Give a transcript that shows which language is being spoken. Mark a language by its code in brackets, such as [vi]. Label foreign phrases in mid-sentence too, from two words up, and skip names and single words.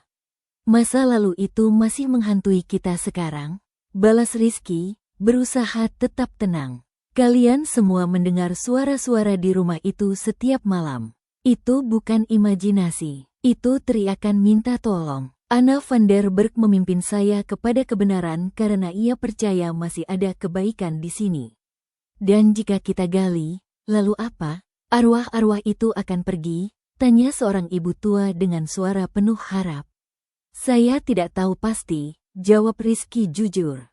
[id] Masa lalu itu masih menghantui kita sekarang, balas Rizky, berusaha tetap tenang. Kalian semua mendengar suara-suara di rumah itu setiap malam. Itu bukan imajinasi, itu teriakan minta tolong. Anna van der Berg memimpin saya kepada kebenaran karena ia percaya masih ada kebaikan di sini. Dan jika kita gali, lalu apa? Arwah-arwah itu akan pergi? Tanya seorang ibu tua dengan suara penuh harap. Saya tidak tahu pasti, jawab Rizky jujur.